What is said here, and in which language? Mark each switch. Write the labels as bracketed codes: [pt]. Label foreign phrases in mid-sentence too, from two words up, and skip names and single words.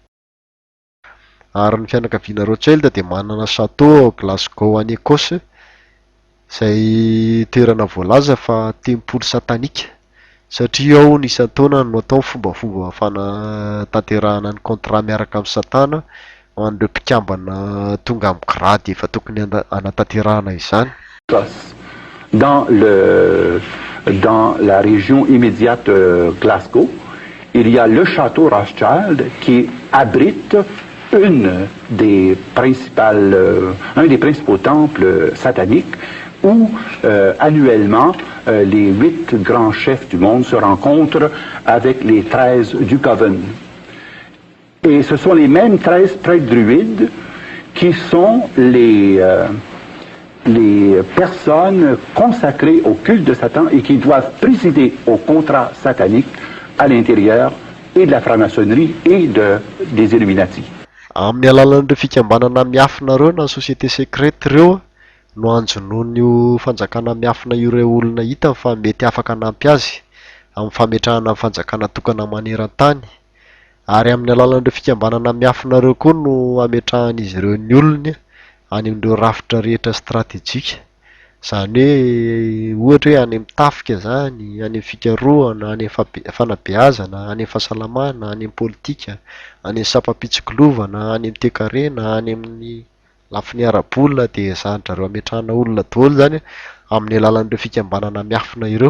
[mg] Ary ny fianakaviana Rothschild dia manana chateau ao Glasgow any Ekosy izay toerana voalaza fa tempoly satanika, satria ao ny isan-taona no atao fombafomba fanatanterahana ny contrat miaraka amin'ny satana ho an'ireo mpikambana tonga amin'ny grady efa tokony hanatanterahana izany. [fr] Dans la région immédiate de Glasgow, il y a le château Rothschild qui abrite un des principaux temples sataniques où annuellement les 8 grands chefs du monde se rencontrent avec les 13 du Coven. Et ce sont les mêmes 13 prêtres druides qui sont les personnes consacrées au culte de Satan et qui doivent présider au contrat satanique à l'intérieur et de la franc-maçonnerie et des Illuminati. [mg] Amin'ny alalan'ireo fikambanana miafina ireo na [fr] société secrète [mg] ireo no anjonoan'io fanjakana miafina ireo olona hita fa mety afaka hanampy azy amin'ny fametrahana ny fanjakana tokana maneran-tany. Ary amin'ny alalan'ireo fikambanana miafina ireo koa no ametrahan'izy ireo ny olony any amin'ireo rafitra rehetra stratejika, izany hoe ohatra hoe any amin'ny tafika zany, any amin'ny fikarohana, any amin'ny fanabeazana, any amin'ny fahasalamana, any amin'ny politika, any amin'ny sapapitsokilovana, any amin'ny toe-karena, any amin'ny lafiny ara-bolona, dia zany zareo ametrahana olona daholo zany amin'ny alalan'ireo fikambanana miafina ireo.